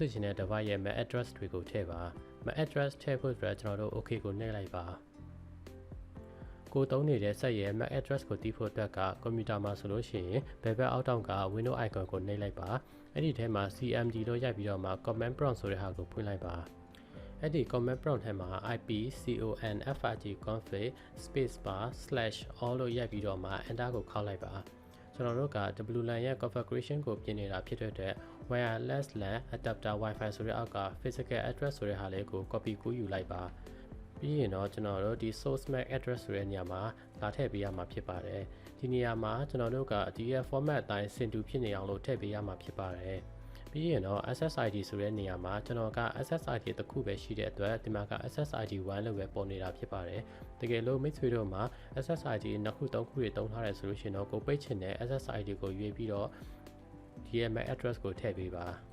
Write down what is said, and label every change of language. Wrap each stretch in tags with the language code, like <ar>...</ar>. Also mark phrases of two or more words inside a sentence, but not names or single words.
<my>ချင်တဲ့ device ရဲ့</my> <en>MAC address</en> <my>တွေကိုထည့်ပါ</my> <en>MAC address</en> <my>ထည့်ဖို့အတွက်ကျွန်တော်တို့ OK ကိုနှိပ်လိုက်ပါကိုသုံးနေတဲ့ site ရဲ့</my> <en>MAC address</en> <my>ကိုသိဖို့အတွက်ကကွန်ပျူတာမှာဆိုလို့ရှိရင်ဘယ်ဘက်အောက်တောင်က</my> <en>window icon</en> <my>ကို နှိပ်လိုက်ပါအဲ့ဒီထဲမှာ CMD လို့ရိုက်ပြီးတော့မှ</my> <en>command prompt</en> <my>ဆိုတဲ့ဟာကိုဖွင့်လိုက်ပါအဲ့ဒီ</my> <en>command prompt</en> <my>ထဲမှာ</my> <en>IP config config spacebar /all</en> <my>လို့ရိုက်ပြီးတော့မှ enter ကိုခောက်လိုက်ပါကျွန် တော်တို့က WLAN ရဲ့ configuration ကိုပြင်နေတာဖြစ်တဲ့အတွက်</my> <en>wireless LAN adapter Wi-Fi</en> <my>ဆိုတဲ့အောက်က</my> <en>physical address</en> <my>ဆိုတဲ့ဟာလေးကို copy ကူးယူ လိုက်ပါပြီးရင်တော့ကျွန်တော်တို့ဒီ</my> <en>source MAC address</en> <my>ဆိုတဲ့နေရာမှာလာထည့်ပေးရမှာဖြစ်ပါတယ်ဒီနေရာမှာကျွန်တော်တို့ကဒီရဲ့ format အတိုင်းစင်တူဖြစ်နေအောင်လို့ထည့်ပေးရမှာဖြစ်ပါတယ်ပြီးရင်တော့ SSID ဆိုတဲ့နေရာမှာကျွန်တော်က SSID တစ်ခုပဲရှိတဲ့အတွက်ဒီမှာက SSID 1လို့ပဲပေါ်နေတာဖြစ်ပါတယ်တကယ်လို့မိတ်ဆွေတို့မှာ SSID နှစ်ခုသုံးခုတွေတုံးထားတယ်ဆိုလို့ရှိရင်တော့ကိုပိတ်ချင်တဲ့ SSID ကိုရွေးပြီးတော့ဒီရဲ့</my> <en>MAC address</en> <my>ကိုထည့်ပေးပါ</my>